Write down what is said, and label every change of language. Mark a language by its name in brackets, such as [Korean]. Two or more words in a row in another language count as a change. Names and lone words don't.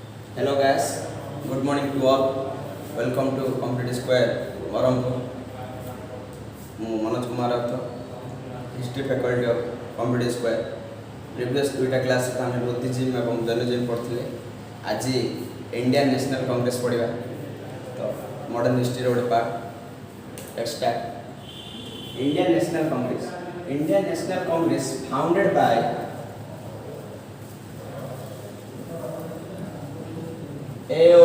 [English] Hello guys, good morning to all. Welcome to Competitive Square, Barampur. [Odia] ମୁଁ ମନୋଜ କୁମାର ରାଉତ [English] history faculty of Computer Square previous [Odia] ଦୁଇଟା କ୍ଲାସ୍ରେ ଆମେ ବୁଦ୍ଧିଜିମ୍ ଏବଂ ଜର୍ଣ୍ଣାଲିଜିମ୍ ପଢ଼ିଥିଲେ। ଆଜି ଇଣ୍ଡିଆନ୍ ନ୍ୟାସନାଲ୍ କଂଗ୍ରେସ ପଢ଼ିବା। ତ [English] modern historyର [Odia] ଗୋଟେ ପାର୍ଟ। [English] Let's start. Indian National Congress founded by A.O.